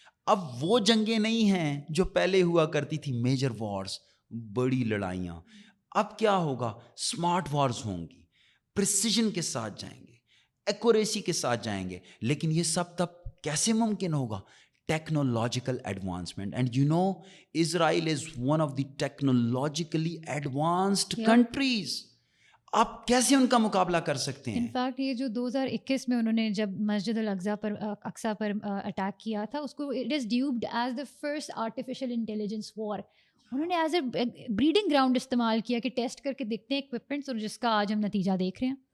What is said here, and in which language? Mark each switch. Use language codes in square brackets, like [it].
[ur] اب وہ جنگیں نہیں ہیں جو پہلے ہوا کرتی تھی, میجر وارز, بڑی لڑائیاں. اب کیا ہوگا؟ اسمارٹ وارز ہوں گی, پریسیجن کے ساتھ جائیں گے, ایکوریسی کے ساتھ جائیں گے. لیکن یہ سب تب کیسے ممکن ہوگا؟ [en] technological advancement. And you know, Israel is one of the technologically advanced countries. [ur] آپ کیسے ان کا مقابلہ کر سکتے ہیں؟ انفیکٹ یہ جو 2021 میں انہوں نے جب مسجد الاقصیٰ پر اٹیک کیا تھا, اس کو [en] It is dubbed as the first artificial intelligence war. [ur] انہوں نے [en] as a breeding ground [ur] استعمال کیا کہ ٹیسٹ کر کے دیکھتے ہیں اکوپمنٹس, اور جس کا آج ہم نتیجہ دیکھ رہے ہیں.